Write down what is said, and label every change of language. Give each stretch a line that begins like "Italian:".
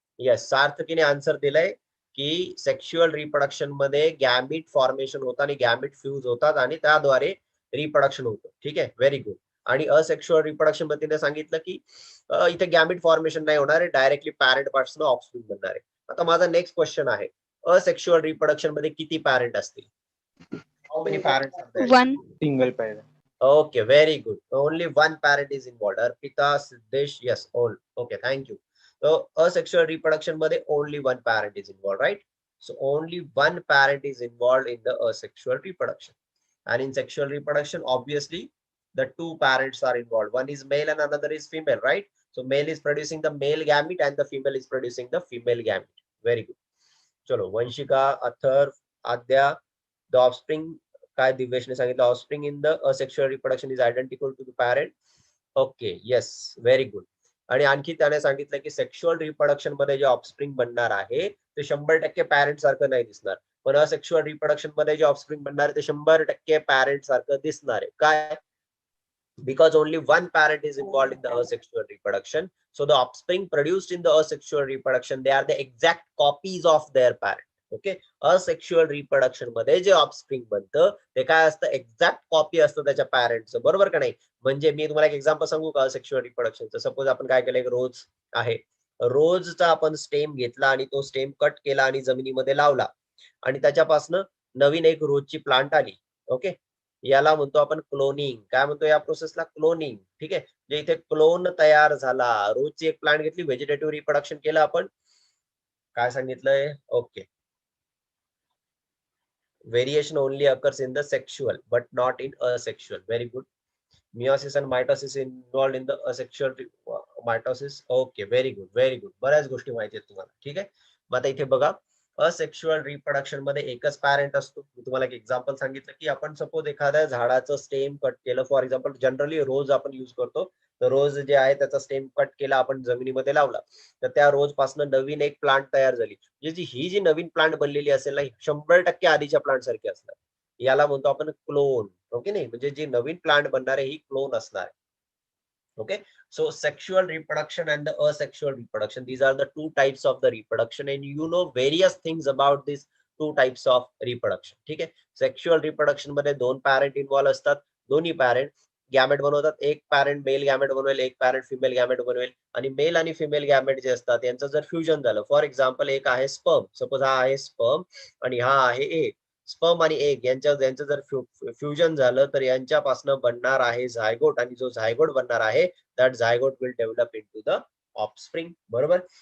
Marathi: Yes, सार्थकीने answer दिलंय की sexual reproduction मध्ये गॅमिट फॉर्मेशन होतं आणि गॅमिट फ्यूज होतात आणि त्याद्वारे रिप्रोडक्शन होतं. ठीक आहे, व्हेरी गुड. आणि असेक्शुअल रिप्रोडक्शन मध्ये तिने सांगितलं की इथे गॅमिट फॉर्मेशन नाही होणार आहे, डायरेक्टली पॅरेंट पासून ऑफस्प्रिंग बनणार आहे. आता माझा नेक्स्ट क्वेश्चन आहे, असेक्शुअल रिप्रोडक्शन मध्ये किती पॅरेंट असतील?
English: How many parents are there? One. Single parent. Okay, very good. Only one parent is involved. Arpita, Siddesh, yes, all. Okay, thank you. So, asexual reproduction मध्ये only one parent is involved, right? So, only one parent is involved in the asexual reproduction. And in sexual reproduction, obviously, the two parents are involved. One is male and another is female, right? So, male is producing the male gamete and the female is producing the female gamete. Very good. चलो, Vanshika, Atharva, Aadya, the offspring,
Marathi: काय दिव्येशने सांगितलं,
English: Offspring in the asexual reproduction is identical to the parent. Okay, yes, very good.
Marathi: आणि आणखी त्याने सांगितलं की sexual reproduction मध्ये जे ऑफस्प्रिंग बनणार आहे ते 100% पॅरेंट सारखं नाही दिसणार, पण असेक्शुअल रिप्रोडक्शन मध्ये जे ऑफस्प्रिंग बनणार आहे ते 100% पॅरेंट सारखं दिसणार आहे. काय?
English: Because only one parent is involved in the asexual reproduction, so the offspring produced in the asexual reproduction, they are the exact copies of their parent.
Marathi: Okay, asexual reproduction मध्ये जे offspring बनतं ते काय असतं? एक्झॅक्ट कॉपी असतं त्याच्या पॅरेंटचं, बरोबर का नाही? म्हणजे मी तुम्हाला एक एक्झाम्पल सांगू का असेक्शुअल रिप्रोडक्शनचं? सपोज आपण काय केलं, एक रोज आहे, रोजचा आपण स्टेम घेतला आणि तो स्टेम कट केला आणि जमिनीमध्ये लावला आणि त्याच्यापासून नवीन एक रोजची प्लांट आली. ओके, याला म्हणतो आपण क्लोनिंग. काय म्हणतो या प्रोसेसला? क्लोनिंग. ठीक आहे, जे इथे क्लोन तयार झाला, रोजची एक प्लांट घेतली, व्हेजिटेटिव्ह रिप्रोडक्शन केलं आपण. काय सांगितलंय?
English: Okay, variation only occurs in the sexual but not in asexual. Very good. Meiosis and mitosis involved in the asexual mitosis. Okay, very good, very good.
Marathi: बऱ्याच गोष्टी माहिती आहेत तुम्हाला. ठीक आहे, मग आता इथे बघा, असेक्शुअल रिप्रोडक्शन मध्ये एकच पॅरेंट असतो. मी तुम्हाला एक एक्झाम्पल सांगितलं की आपण सपोज एखाद्या झाडाचं स्टेम कट केलं, फॉर एक्झाम्पल जनरली रोज आपण युज करतो, तर रोज जे आहे त्याचा स्टेम कट केला आपण, जमिनीमध्ये लावला, तर त्या रोज पासून नवीन एक प्लांट तयार झाली. ही जी नवीन प्लांट बनलेली असेल ना, 100% आधीच्या प्लांट सारखी असणार. याला म्हणतो आपण क्लोन. ओके, नाही म्हणजे जी नवीन प्लांट बनणार आहे ही क्लोन असणार आहे.
English: Okay, so sexual reproduction and the asexual reproduction, these are the two types of the reproduction, and you know various things about these two types of reproduction.
Marathi: ठीक आहे, sexual reproduction मध्ये दोन parent involve असतात, दोन्ही parent gamete बनवतात. एक parent mail gamete बनवेल, एक पॅरेंट फिमेल गॅमेट बनवेल, आणि मेल आणि फिमेल गॅमेट जे असतात यांचं जर फ्युजन झालं, फॉर एक्झाम्पल एक आहे स्पर्म, सपोज हा आहे स्पर्म आणि हा आहे एग. स्पर्म आणि एग यांचं जर फ्युजन झालं तर यांच्यापासून बनणार आहे झायगोट, आणि जो झायगोट बनणार आहे
English: that zygote will develop into the offspring,
Marathi: बरोबर.